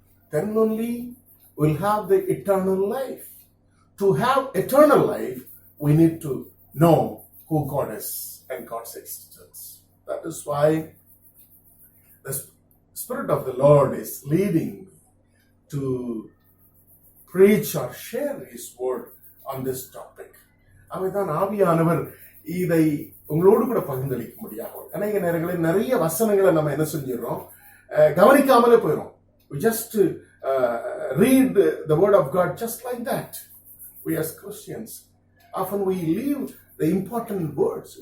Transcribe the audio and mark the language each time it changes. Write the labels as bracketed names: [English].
[English] Then only we'll have the eternal life. To have eternal life, we need to know who God is and God's existence. That is why the Spirit of the Lord is leading me to preach or share His word on this topic. [Tamil] அவைதான் ஆவியானவர் இதை உங்களோடு கூட பகிர்ந்தளிக்க முடியாது. அநேக நேரங்களில் நிறைய வசனங்களை நம்ம என்ன செஞ்சிடறோம், கவனிக்காமலே போயிடும். [English] We just read the word of God just like that. We as Christians, often we leave the important words.